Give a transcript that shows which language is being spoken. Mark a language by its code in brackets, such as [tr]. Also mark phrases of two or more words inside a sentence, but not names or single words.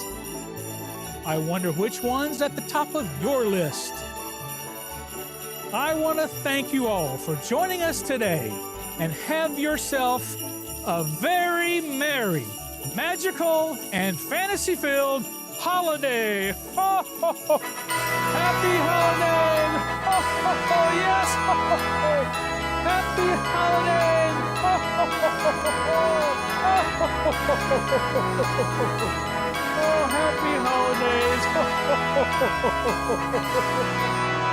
[en] I wonder which one's at the top of your list. I want to thank you all for joining us today and have yourself a very merry, magical, and fantasy-filled holiday. Ho, ho, ho. Happy holidays! Ho, ho, ho. Yes! Ho, ho, ho. Happy holidays! Ho, ho, ho, ho, ho. Ho, ho, ho, ho, ho. Oh, happy holidays! Ho, ho, ho, ho, ho.